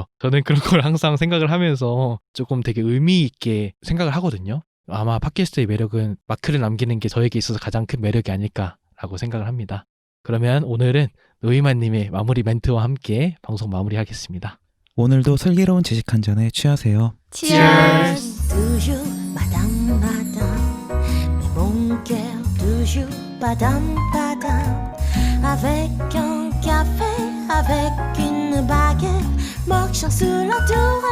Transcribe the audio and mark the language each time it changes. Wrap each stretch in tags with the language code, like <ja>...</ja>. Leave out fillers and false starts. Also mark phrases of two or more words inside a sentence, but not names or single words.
<ko>저는 그런 걸 항상 생각을 하면서 조금 되게 의미 있게 생각을 하거든요. 아마 팟캐스트의 매력은 마크를 남기는 게 저에게 있어서 가장 큰 매력이 아닐까라고 생각을 합니다. 그러면 오늘은 노이만님의 마무리 멘트와 함께 방송 마무리하겠습니다. 오늘도 슬기로운 지식 한 잔에 취하세요. Cheers!</ko> <fr>Toujours, madame, madame. Mais mon cœur, toujours, madame, madame. Avec un café, avec une baguette, marchant sur la tour.</fr>